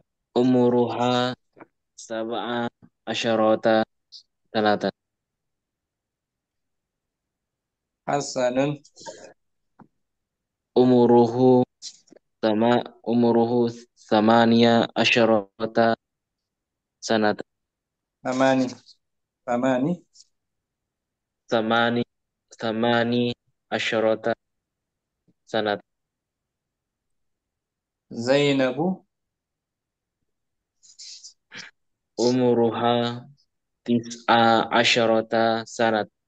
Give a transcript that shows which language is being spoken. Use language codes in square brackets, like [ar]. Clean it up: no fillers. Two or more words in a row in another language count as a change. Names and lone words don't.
[ar] عمرها سبع عشرة سنة. Hasanun. عمره عمره ثماني عشرة سنة. ثماني ثماني ثماني ثماني عشرة سنة. زينب عمرها 19 سنة.